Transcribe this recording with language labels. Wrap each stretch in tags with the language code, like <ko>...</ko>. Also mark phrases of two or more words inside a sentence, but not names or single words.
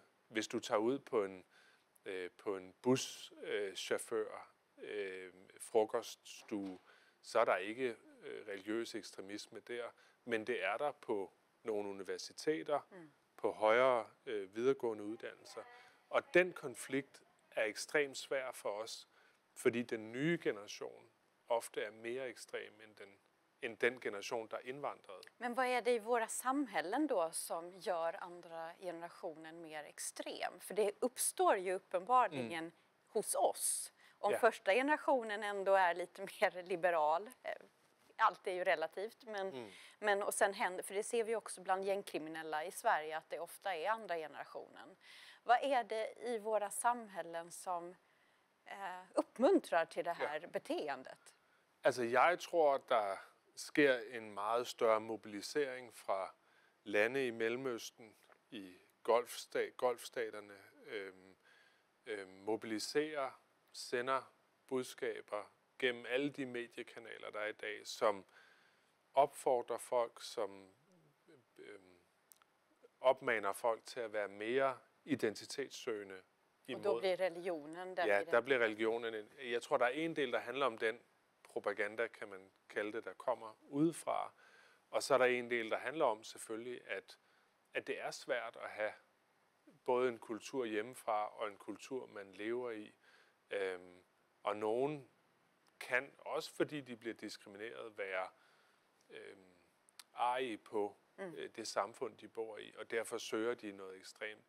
<da>Hvis du tager ud på en buschauffør, frokoststue, så er der ikke religiøs ekstremisme der, men det er der på nogle universiteter, på højere videregående uddannelser. Og den konflikt er ekstremt svær for os, fordi den nye generation ofte er mere ekstrem end den generation, der indvandrede.</da> <sv>Men vad är det i våra samhällen då som gör andra generationen mer extrem? För det uppstår ju uppenbarligen hos oss. Om första generationen ändå är lite mer liberal, allt är ju relativt, men och sen händer, för det ser vi också bland gängkriminella i Sverige, att det ofta är andra generationen. Vad är det i våra samhällen som uppmuntrar till det här beteendet?</sv> <da>Altså, jeg tror, at der sker en meget større mobilisering fra lande i Mellemøsten, i golfstaterne, mobiliserer, sender budskaber gennem alle de mediekanaler, der er i dag, som opfordrer folk, som opmaner folk til at være mere identitetssøgende imod.</da> <sv>Og då blir religionen den.</sv> <da>Ja, der bliver religionen. Jeg tror, der er en del, der handler om den propaganda, kan man kalde det, der kommer udefra. Og så er der en del, der handler om selvfølgelig, at det er svært at have både en kultur hjemmefra og en kultur, man lever i. Og nogen kan, også fordi de bliver diskrimineret, være arige på det samfund, de bor i, og derfor søger de noget ekstremt.</da>